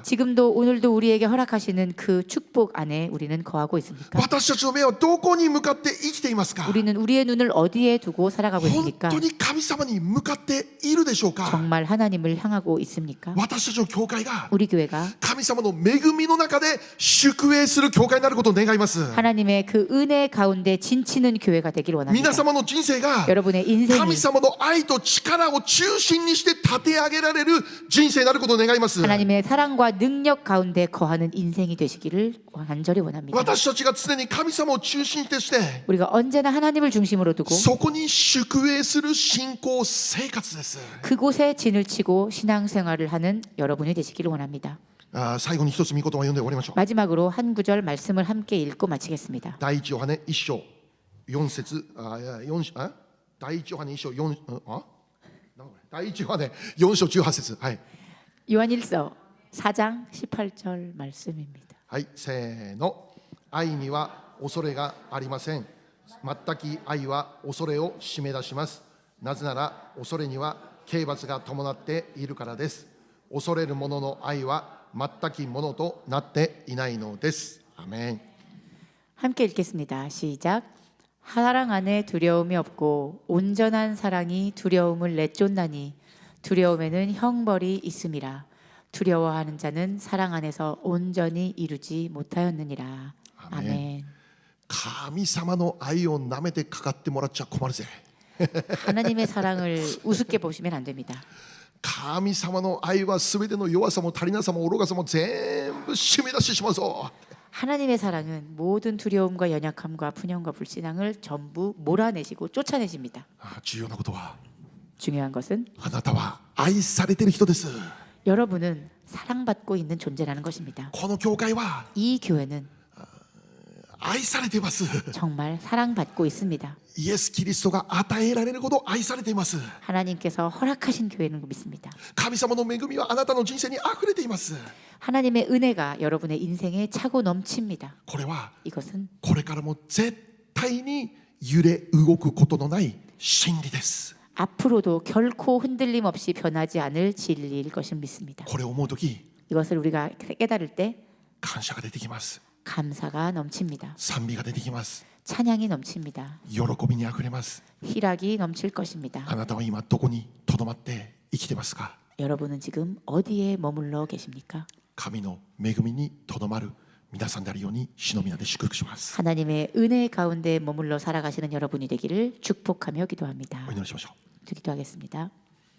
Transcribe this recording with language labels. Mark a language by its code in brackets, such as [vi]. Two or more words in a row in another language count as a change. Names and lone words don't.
[ko] 지금도 오늘도 우리에게 허락하시는 그 축복 안에 우리는 거하고 있습니까? [ja] 私たちの目はどこに向かって生きていますか。 [ko] 우리는 우리의 눈을 어디에 두고 살아가고 [ja] 本 [ko] 있습니까? [ja] 当に神様に向かっているでしょうか。 [ko] 정말 하나님을 향하고 있습니까? [ja] 私たちの教会が [ko] 우리 교회가 [ja] 神様の恵みの中で宿営する教会になることを願います。 [ko] 하나님의 그 은혜 가운데 진치는 교회가 되기를 원합니다. [ja] 皆様の人生が [ko] 여러분의 인생이 [ja] 神様の愛と力を中心にして立て上げられる人生になることを願います。 [ko] 하나님의 사랑과 능력 가운데 거하는 인생이 되시기를 간절히 원합니다. [ja] 私たちが常に神様を中心として [ko] 우리가 언제나 하나님을 중심으로 두고 [ja] そこに宿営する信仰生活です。 [ko] 그곳에 진을 치고 신앙생활을 하는 여러분이 되시기를 원합니다. [ja] 最後に一つ御言葉を読んで終わりましょう。 [ko] 마지막으로 한 구절 말씀을 함께 읽고 마치겠습니다. [ja] 第一ヨハネ1章4節第一ヨハネ1章4第一ヨハネ4章18節はい [ko] 요한일서 4장 18절 말씀입니다. [ja] はいせーの愛には恐れがありません。全き愛は恐れを締め出します。なぜなら恐れには刑罰が伴っているからです。恐れる者の愛は全きものとなっていないのです。アメン。 [ko] 함께 읽겠습니다. 시작. 사랑 안에 두려움이 없고 온전한 사랑이 두려움을 내쫓나니 두려움에는 형벌이 있음이라. 두려워하는 자는 사랑 안에서 온전히 이루지 못하였느니라. 아멘. [ja] 神様の愛をなめてかかってもらっちゃ困るぜ。 [ko] 하나님의 사랑을 우습게 보시면 안 됩니다. [ja] 神様の愛はすべての弱さも足りなさも愚かさも全部締め出してしまうぞ。 [ko] 하나님의 사랑은 모든 두려움과 연약함과 분연과 불신앙을 전부 몰아내시고 쫓아내십니다. [ja] 重要なことは [ko] 중요한 것은 [ja] あなたは愛されている人です。 [ko] 여러분은 사랑받고 있는 존재라는 것입니다. [ja] この教会は [ko] 이 교회는 [ja] 愛されています。 [ko] 정말 사랑받고 있습니다. [ja] イエス・キリストが与えられるほど愛されています。 [ko] 하나님께서 허락하신 교회는 믿습니다. [ja] 神様の恵みはあなたの人生にあふれています。 [ko] 하나님의 은혜가 여러분의 인생에 차고 넘칩니다. [ja] これは [ko] 이것은 [ja] これからも絶対に揺れ動くことのない真理です。 [ko] 앞으로도 결코 흔들림 없이 변하지 않을 진리일 것을 믿습니다. [ja] これを思うとき [ko] 이것을 우리가 깨달을 때 [ja] 感謝が出てきます。 [ko] 감사가 넘칩니다. [ja] 賛美が出てきます。 [ko] 찬양이 넘칩니다. [ja] 喜びにあふれます。 [ko] 희락이 넘칠 것입니다. [ja] あなたは今どこにとどまって生きてますか。 [ko] 여러분은 지금 어디에 머물러 계십니까? [ja] 神の恵みにとどまる皆さんであるように主の皆で祝福します。 [ko] 하나님의 은혜 가운데 머물러 살아가시는 여러분이 되기를 축복하며 기도합니다. [ja] お祈りしましょう。 [ko] 기도하겠습니다.